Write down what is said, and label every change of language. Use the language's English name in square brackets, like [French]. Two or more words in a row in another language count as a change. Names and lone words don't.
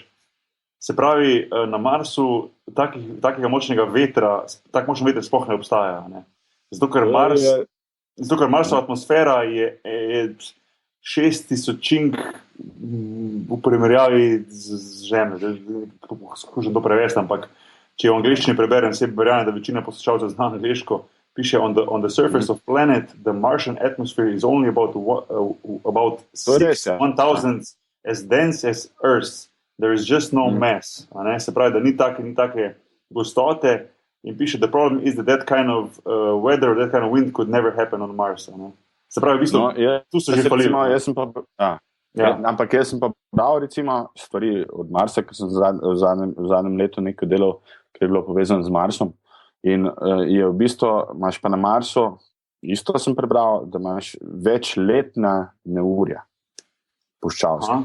[Slovenian] Se pravi, na Marsu takega močnega vetra, tak močen veter sploh ne obstaja, Zato, ker Marsova atmosfera je 6000 v primerjavi z Zemljo. Skušam to prevesti, ampak če v angleščini preberem, se verjamem, da večina poslušalcev zna angleško, piše, [English] on the surface of planet, the Martian atmosphere is only about [Slovenian] To je res, ja. [English] 1,000 as dense as Earth. There is just no mass. [Slovenian] A ne? Se pravi, da ni take gostote. In piše, [English] the problem is that kind of weather, that kind of wind could never happen on Mars. [Slovenian] Ne? Se pravi, v bistvu, tu so že hvalili. Ampak jaz sem pa bral recimo stvari od Marsa, ker sem v zadnjem letu nekaj delal, ki je bilo povezano z Marsom. In je v bistvu, imaš pa na Marsu, isto sem prebral, da imaš večletna neurja puščavska.